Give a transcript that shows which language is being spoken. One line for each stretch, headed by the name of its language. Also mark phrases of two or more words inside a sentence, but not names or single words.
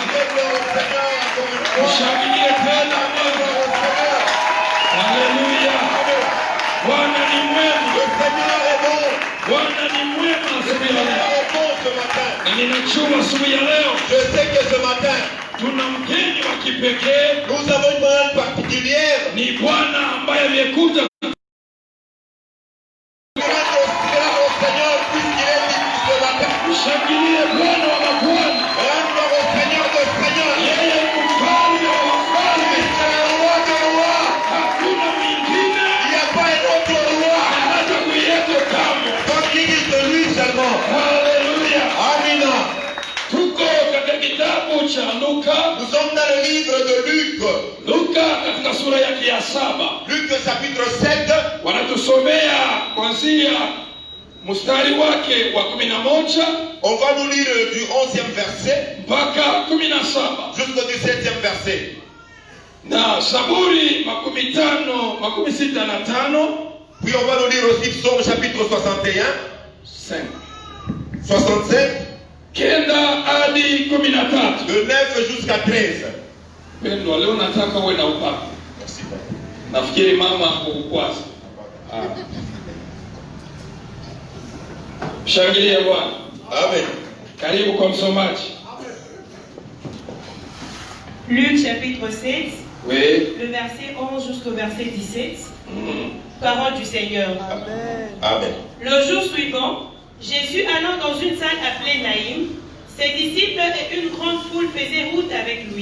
Swahili: Shangilie tena Bwana. Haleluya. Bwana ni mwema. Bwana ni mwema asubuhi ya leo. Na ninajua asubuhi ya leo tuna mgeni wa kipekee.
French: Nous avons une demande particulière.
Swahili: Ni Bwana ambaye amekuja. Shangilie Bwana wa mabwana. Yeye ni mfalme wa wafalme. Hakuna mwingine. Hata kuyeto kamwe. Haleluya. Amina. Tuko katika kitabu cha Luka.
French: Nous sommes dans le livre de Luc.
Swahili: Luka katika sura yake ya 7.
French: Luc chapitre 7.
Swahili: Wanatusomea kuanzia mstari wake wa 11.
French: On va nous lire du 11e verset
Swahili: mpaka 17
French: jusqu'au 17e verset.
Swahili: Na Zaburi 65.
French: Puis on va nous lire aussi Psaume chapitre 61. 65.
Swahili: Kenda hadi 13.
French: De 9 jusqu'à 13.
Swahili: Pendo, leo nataka uwe na upako.
French: Merci.
Swahili: Nafikiri mama hukukwaza. Shangilia Bwana. Amen. Karibu kwa msomaji.
French: Luc chapitre 7, Oui. le verset 11 jusqu'au verset 17. Parole du Seigneur. Amen. Amen. Le jour suivant, Jésus allant dans une salle appelée Naïm, ses disciples et une grande foule faisaient route avec lui.